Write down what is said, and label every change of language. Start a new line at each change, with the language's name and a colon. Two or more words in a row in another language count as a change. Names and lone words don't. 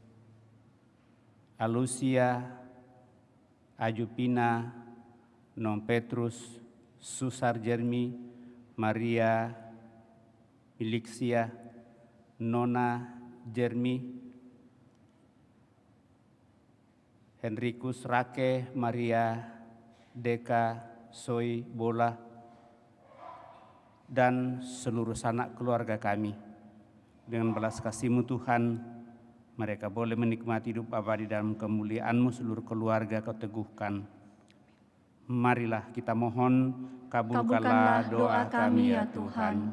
Indonesian: Alusia Ajupina Non Petrus Susar Jermi, Maria Milixia, Nona Jermi, Henrikus Rake Maria Deka Soy Bola, dan seluruh sanak keluarga kami. Dengan belas kasih-Mu Tuhan, mereka boleh menikmati hidup abadi dalam kemuliaan-Mu. Seluruh keluarga Kau teguhkan. Marilah kita mohon, kabulkanlah doa kami ya Tuhan.